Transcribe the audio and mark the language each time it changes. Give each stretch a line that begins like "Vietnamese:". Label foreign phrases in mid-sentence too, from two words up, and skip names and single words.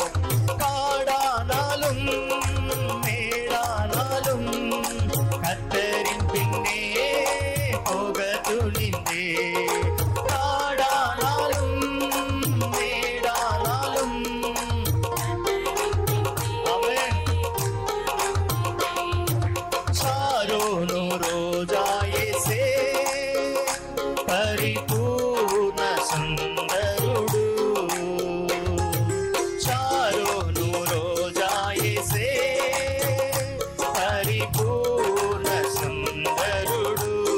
Tamil: காடானாலும் மேடானாலும் கர்த்தரின் பின்னே போக துணிந்தே. காடானாலும் மேடானாலும் ஆமென்.
Telugu: சாரோனு ரோஜா యేసే పరిపూర్ణ సుందరుడు. చారోను రోజా యేసే పరిపూర్ణ సుందరుడు.